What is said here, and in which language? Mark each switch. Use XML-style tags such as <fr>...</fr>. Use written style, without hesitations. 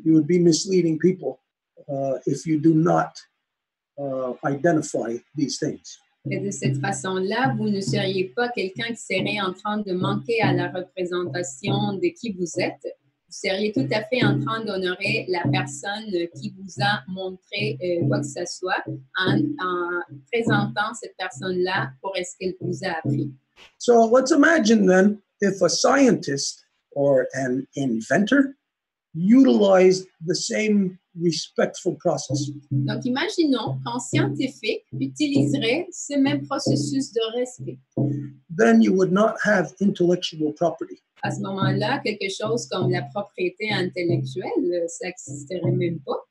<en>You would be misleading people if you do not identify these things.</en> <fr>Et de cette façon-là, vous ne seriez pas quelqu'un qui serait en train de manquer à la représentation de qui vous êtes. Vous seriez tout à fait en train d'honorer la personne qui vous a montré quoi que ce soit en présentant cette personne-là pour ce qu'elle vous a appris.</fr> <en>So let's imagine then if a scientist or an inventor utilized the same respectful process.</en> <fr>Donc, imaginons qu'un scientifique utiliserait ce même processus de respect.</fr> <en>Then you would not have intellectual property.</en> <fr>À ce moment-là, quelque chose comme la propriété intellectuelle, ça n'existerait même pas.</fr>